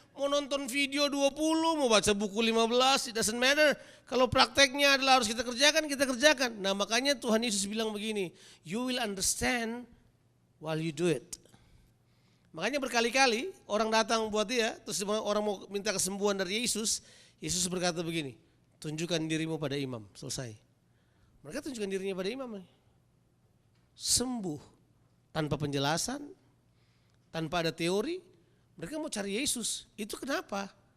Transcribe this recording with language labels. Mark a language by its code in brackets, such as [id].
[id] Mau nonton video 20, mau baca buku 15, [en] it doesn't matter. [id] Kalau prakteknya adalah harus kita kerjakan. Nah makanya Tuhan Yesus bilang begini, [en] you will understand while you do it. [id] Makanya berkali-kali orang datang buat dia, terus orang mau minta kesembuhan dari Yesus, Yesus berkata begini, tunjukkan dirimu pada imam, selesai. Mereka tunjukkan dirinya pada imam. Sembuh tanpa penjelasan, tanpa ada teori, mereka mau cari Yesus. Itu kenapa?